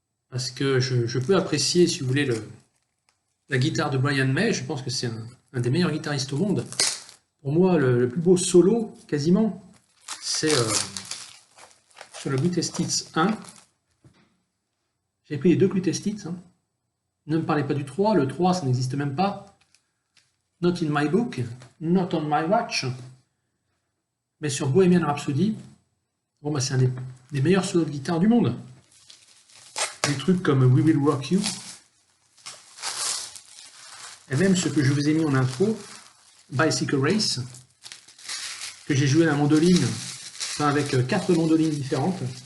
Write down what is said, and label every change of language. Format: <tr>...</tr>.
<fr>Parce que je peux apprécier, si vous voulez, la guitare de Brian May. Je pense que c'est un des meilleurs guitaristes au monde. Pour moi, le plus beau solo, quasiment, c'est sur le Greatest Hits 1. J'ai pris les deux Greatest Hits. Hein. Ne me parlez pas du 3. Le 3, ça n'existe même pas.</fr> <en>Not in my book, not on my watch.</en> <fr>Mais sur Bohemian Rhapsody, bon, bah, c'est un des meilleurs solos de guitare du monde. Des trucs comme We Will Rock You. Et même ce que je vous ai mis en intro, Bicycle Race, que j'ai joué à la mandoline, enfin avec 4 mandolines différentes.</fr>